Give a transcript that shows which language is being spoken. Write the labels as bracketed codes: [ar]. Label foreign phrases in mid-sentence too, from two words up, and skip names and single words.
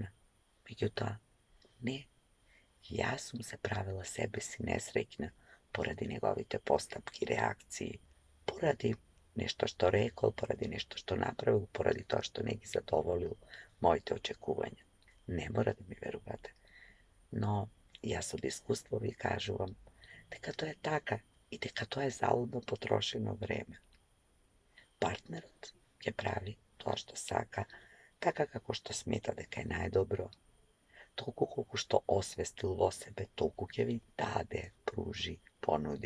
[mk] Меѓутим, не, ја сам се правила себе си несреќна поради његовите постапки, реакции, поради нешто што рекол, pоради нешто што направил, pоради то што не ги задоволил моите очекувања. Не мора да ми верујете, но јас од искуства ви кажу вам дека тоа е така и дека тоа е залудно потрошено време. Партнерот ќе прави тоа што сака, така како што смета дека е најдобро. Толку колку што освестил во себе, толку ќе ви даде, пружи, понуди.